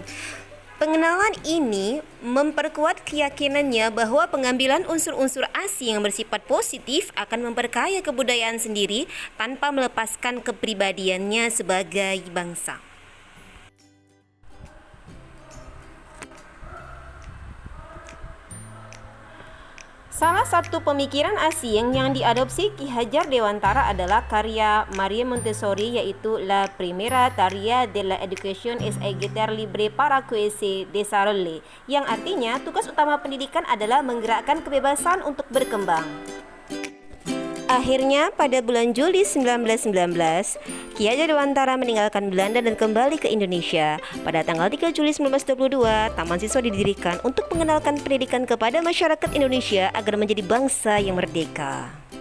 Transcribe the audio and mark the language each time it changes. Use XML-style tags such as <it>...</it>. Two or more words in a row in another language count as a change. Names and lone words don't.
<id>Pengenalan ini memperkuat keyakinannya bahwa pengambilan unsur-unsur asing yang bersifat positif akan memperkaya kebudayaan sendiri tanpa melepaskan kepribadiannya sebagai bangsa. Salah satu pemikiran asing yang diadopsi Ki Hajar Dewantara adalah karya Maria Montessori, yaitu</id> <es>La Primera Tarea de la Educación es educar libre para que se desarrolle,</es> <id>yang artinya tugas utama pendidikan adalah menggerakkan kebebasan untuk berkembang. Akhirnya pada bulan Juli 1919, Ki Hajar Dewantara meninggalkan Belanda dan kembali ke Indonesia. Pada tanggal 3 Juli 1922, Taman Siswa didirikan untuk mengenalkan pendidikan kepada masyarakat Indonesia agar menjadi bangsa yang merdeka.</id>